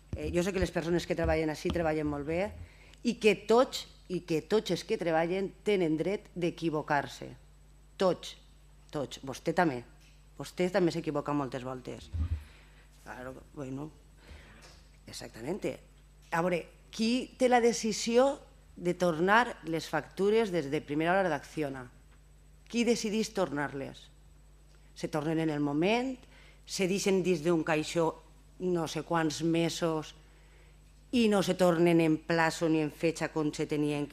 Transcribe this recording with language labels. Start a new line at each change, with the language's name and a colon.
Catalan: Jo sé que les persones que treballen així treballen molt bé i que tots els que treballen tenen dret d'equivocar-se. Tots. Vostè també. Vostè també s'equivoca moltes voltes.
Spanish: Claro, bueno, exactamente.
Catalan: A veure, qui té la decisió de tornar les factures des de primera hora d'Acciona? Qui decideix tornar-les? Se tornen en el moment, se deixen dins d'un caixó no sé quants mesos i no se tornen en plaço ni en fetge com se tenien...